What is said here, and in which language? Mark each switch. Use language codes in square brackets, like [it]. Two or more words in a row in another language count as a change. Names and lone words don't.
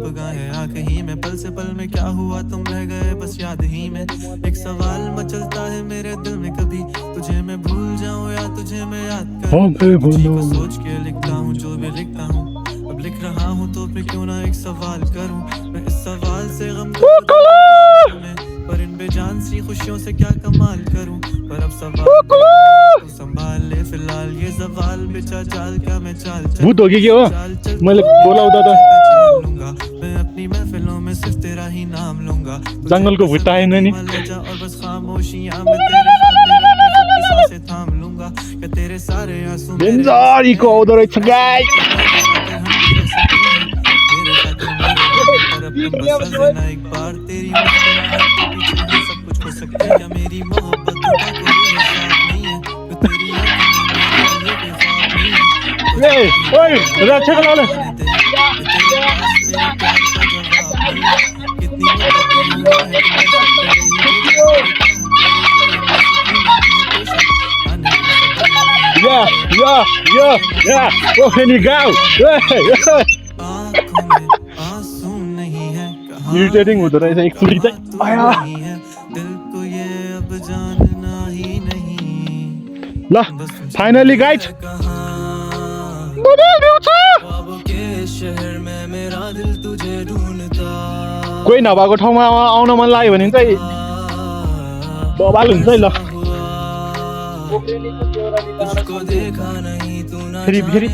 [hi] गाए आंख ही में पल से पल में क्या हुआ तुम रह गए बस याद ही में एक सवाल मचलता है मेरे दिल में कभी तुझे मैं भूल जाऊं या तुझे मैं याद करूं को सोच के लिखता हूँ जो भी लिखता हूँ अब लिख रहा हूँ तो फिर क्यों ना एक सवाल करूं मैं इस सवाल से गम पर इन बेजान सी खुशियों से क्या कमाल करूं पर अब सवाल तो संभाल ले फिलहाल ये सवाल बेचा चाल का मैं चाल भूत होगी क्या [ne] मैले बोलाउँदा त [hi] लूंगा मैं अपनी महफिलों में सिर्फ तेरा ही नाम लूंगा [ne] जंगलको भुट्टा आएन नि [hi] और बस खामोशियां में तेरे सांसें थाम लूंगा कि तेरे सारे आंसू [en] danger echo [ne] आउँदो रहेछ गाइस [hi] एक बार तेरी मुस्कुराहट के पीछे सब कुछ हो सकता है या मेरी मोहब्बत का कोई हिसाब नहीं है तो तेरी ओए रक्षा कर ले [ne] या ओके नि गाउ इरिटेटिङ हुँदो रहेछ एकचोटि चाहिँ ल [en] finally guys [ne] कोही नभएको ठाउँमा आउन मन लाग्यो भने चाहिँ बवाल हुन्छ है ल फेरि